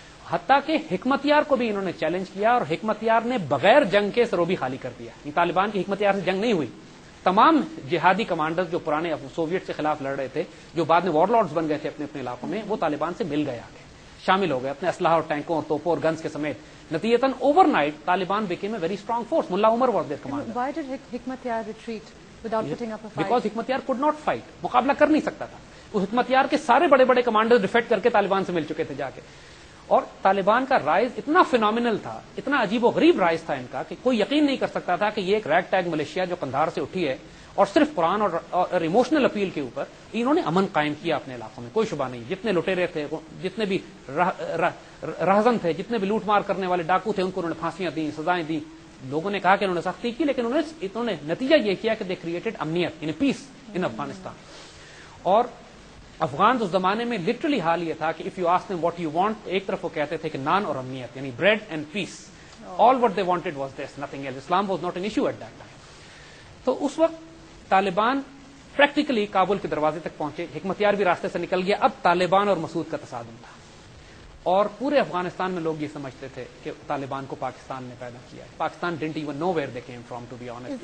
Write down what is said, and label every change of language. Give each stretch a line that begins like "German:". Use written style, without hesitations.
Urdu: حتیٰ کہ حکمت یار کو بھی انہوں نے چیلنج کیا, اور حکمت یار نے بغیر جنگ کے سروبی خالی کر دیا. یہ طالبان کی حکمت یار سے جنگ نہیں ہوئی. تمام جہادی کمانڈرز جو پرانے سوویٹ کے خلاف لڑ رہے تھے, جو بعد میں وار لارڈز بن گئے تھے اپنے اپنے علاقوں میں, وہ طالبان سے مل گئے, آگے شامل ہو گئے اپنے اسلحہ اور ٹینکوں اور توپوں اور گنز کے سمیت.
English: نتیجتاً overnight Taliban became a very strong force. Mullah Omar was their commander. Why did Hekmatyar retreat without putting up a fight? Because Hekmatyar could not fight.
Urdu: مقابلہ کر نہیں سکتا تھا. وہ حکمت یار کے سارے بڑے بڑے کمانڈر ڈیفیکٹ کر کے طالبان سے مل چکے تھے جا کے. اور طالبان کا رائز اتنا فینومینل تھا, اتنا عجیب و غریب رائز تھا ان کا, کہ کوئی یقین نہیں کر سکتا تھا کہ یہ ایک ریگ ٹیگ ملیشیا جو قندھار سے اٹھی ہے اور صرف قرآن اور ایموشنل اپیل کے اوپر انہوں نے امن قائم کیا اپنے علاقوں میں. کوئی شبہ نہیں, جتنے لٹیرے تھے, جتنے بھی رہزن تھے, جتنے بھی لوٹ مار کرنے والے ڈاکو تھے, ان کو انہوں نے پھانسیاں دیں, سزائیں دیں. لوگوں نے کہا کہ انہوں نے سختی کی, لیکن انہوں نے نتیجہ یہ کیا کہ
English: they created
Urdu: امنیت, یعنی
English: Peace in Afghanistan.
Urdu: اور افغان اس زمانے میں لٹرلی حال یہ تھا کہ
English: if you ask them what you want,
Urdu: ایک طرف وہ کہتے تھے کہ نان اور امنیت, یعنی
English: Bread and peace. All what they wanted was this, nothing else. Islam was not an issue at that time.
Urdu: تو اس وقت طالبان پریکٹیکلی کابل کے دروازے تک پہنچے. حکمت یار بھی راستے سے نکل گیا. اب طالبان اور مسعود کا تصادم تھا, اور پورے افغانستان میں لوگ یہ سمجھتے تھے کہ طالبان کو پاکستان نے پیدا کیا ہے.
English: Pakistan didn't even know where they came from, to be honest.